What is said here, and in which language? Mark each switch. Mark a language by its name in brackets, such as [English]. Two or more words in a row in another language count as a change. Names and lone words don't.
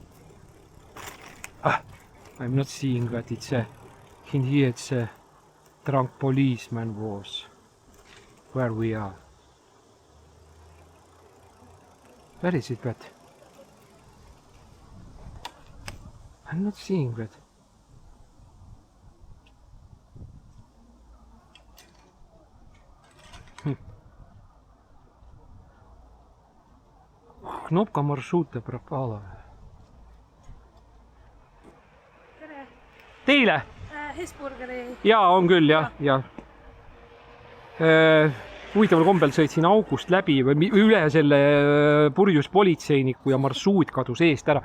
[English] I'm not seeing that it's in here. It's a drunk policeman was where we are. Where is it that? I'm not seeing that. [Russian] Кнопка маршрута пропала. [Estonian] Teile? Hesburgeri. Jaa, on küll, jah. Huvitaval kombel sõitsin august läbi või üle selle purjus politseiniku ja marsruut kadus eest ära.